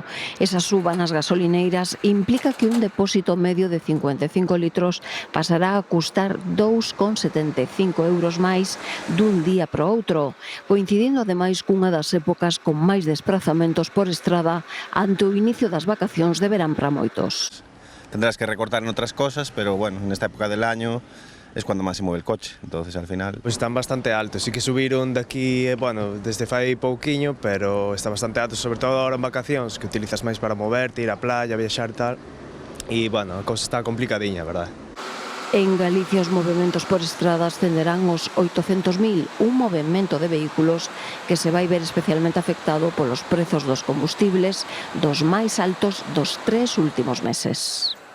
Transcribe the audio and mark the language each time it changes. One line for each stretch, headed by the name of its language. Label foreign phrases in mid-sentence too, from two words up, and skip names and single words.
Galician: Esa suba nas gasolineiras implica que un depósito medio de 55 litros pasará a custar 2,75 euros máis dun día para outro, coincidindo ademais cunha das épocas con máis desprazamentos por estrada ante o inicio das vacacións de verán para moitos.
Spanish: Tendrás que recortar en otras cosas, pero bueno, en esta época del año es cuando más se mueve el coche, entonces al final... Pues están bastante altos,
Galician: sí que subiron de aquí, bueno, desde fai pouquiño, pero está bastante altos, sobre todo ahora en vacacións, que utilizas máis para moverte, ir á playa, viaxar tal, e, bueno, a cousa está complicadiña, verdad? En Galicia os movementos por estrada ascenderán os 800.000, un movimento de vehículos que se vai ver especialmente afectado polos prezos dos combustibles dos máis altos dos 3 últimos meses.